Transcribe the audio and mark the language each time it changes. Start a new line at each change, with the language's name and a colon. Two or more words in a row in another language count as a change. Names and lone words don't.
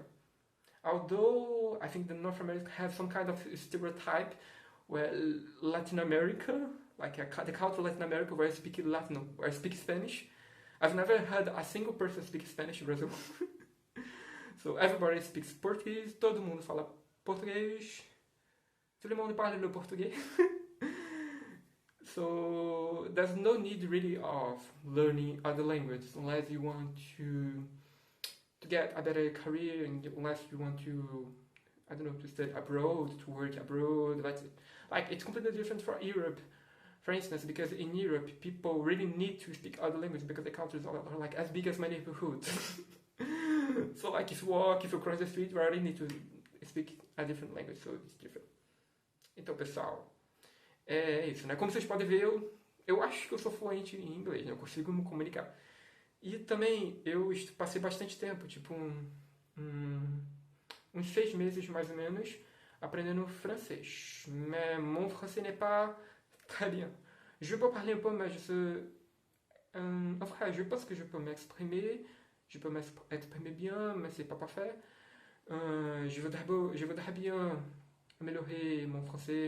English: Although I think the North America have some kind of stereotype where Latin America, like the culture of Latin America, where I speak Latin, where I speak Spanish. I've never heard a single person speak Spanish in Brazil. So everybody speaks Portuguese,
Portuguese: todo mundo fala português.
French: Tout le monde parle le portugais.
English: So there's no need really of learning other languages unless you want to get a better career and unless you want to, I don't know, to study abroad, to work abroad. That's it. Like it's completely different for Europe, for instance, because in Europe people really need to speak other languages because the countries are like as big as my neighborhood. So like if you cross the street, you already need to speak a different language, so it's different.
Portuguese: Então, pessoal, é isso, né? Como vocês podem ver, eu acho que eu sou fluente em inglês, né? Eu consigo me comunicar. E também eu passei bastante tempo, tipo uns 6 meses mais ou menos, aprendendo francês.
French: Mais mon français n'est pas très bien. Je peux parler un peu, mais enfin, je pense que je peux m'exprimer. Je peux m'exprimer bien, mais c'est pas parfait. Je voudrais bien améliorer mon français.